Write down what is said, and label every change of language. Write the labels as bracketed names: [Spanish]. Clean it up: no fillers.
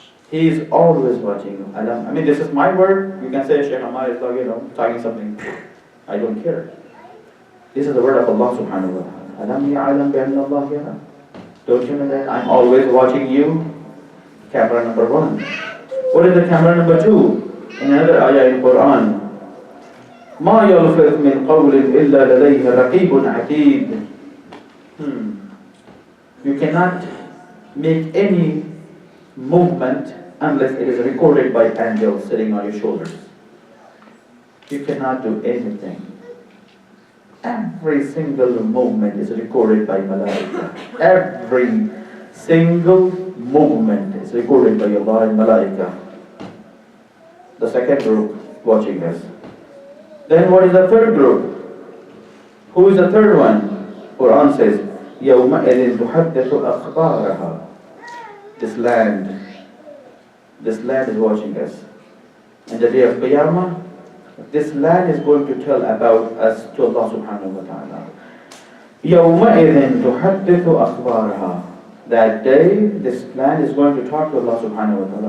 [English] He is always watching you. I mean, this is my word. You can say Sheikh Ammar is talking something. I don't care. This is the word of Allah subhanahu wa ta'ala. [Arabic] Alam ya'alam bi'anna Allah yara. [English] Don't you know that? I'm always watching you. Camera number 1. What is the camera number 2? In another ayah in Quran. [Arabic] ما يلفظ من قول إلا لديه رقيب عتيد. [English] You cannot make any movement unless it is recorded by angels sitting on your shoulders. You cannot do anything. Every single movement is recorded by malaika. Every single movement is recorded by Allah and malaika. The second group watching us. Then what is the third group? Who is the third one? Quran says, [Arabic] يَوْمَئِذٍ تُحَدِّثُ أَخْبَارَهَا. [English] This land is watching us. And the day of Qiyamah, this land is going to tell about us to Allah subhanahu wa ta'ala. [Arabic] يَوْمَئِذٍ تُحَدِّثُ أَخْبَارَهَا. [English] That day, this land is going to talk to Allah subhanahu wa ta'ala.